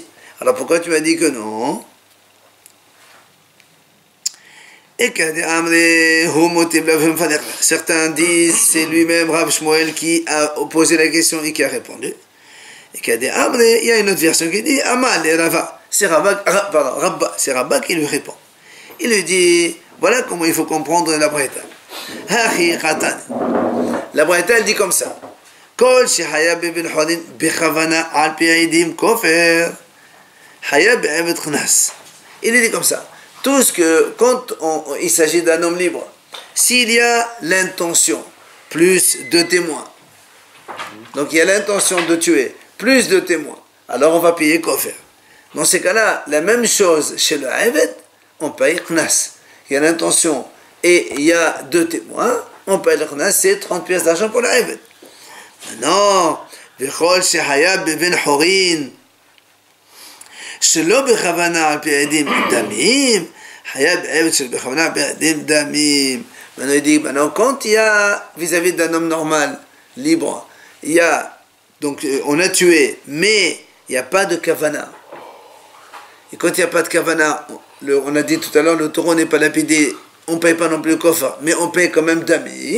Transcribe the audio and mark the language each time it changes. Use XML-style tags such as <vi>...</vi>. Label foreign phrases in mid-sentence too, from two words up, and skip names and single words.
<fr>Alors pourquoi tu m'as dit que non? Et certains disent c'est lui-même Rav Shmuel qui a posé la question et qui a répondu. Et il y a une autre version qui dit Amal et Rava. C'est Rabba, c'est Rabba qui lui répond. Il lui dit voilà comment il faut comprendre la Braïta. La Braïta elle dit comme ça.</fr> <he>כל שחייב בן חורין בכוונה על פי עדים כופר חייב בעבד קנס.</he> <fr>Il dit comme ça. Tout ce que, quand il s'agit d'un homme libre, s'il y a l'intention, plus de témoins, donc il y a l'intention de tuer, plus de témoins, alors on va payer kofer. Dans ces cas-là, la même chose chez le eved, on paye knas. Il y a l'intention et il y a deux témoins, on paye le knas, c'est 30 pièces d'argent pour le eved. Maintenant,</fr> <he>וכל שחייב בן חורין, שלא בכוונה על פי עדים דמים,</he> <fr>Maintenant, il dit, maintenant, quand il y a, vis-à-vis d'un homme normal, libre, il y a, donc, on a tué, mais il n'y a pas de kavana. Et quand il n'y a pas de kavana, on a dit tout à l'heure, le taureau n'est pas lapidé, on ne paye pas non plus le kofa, mais on paye quand même damim.</fr>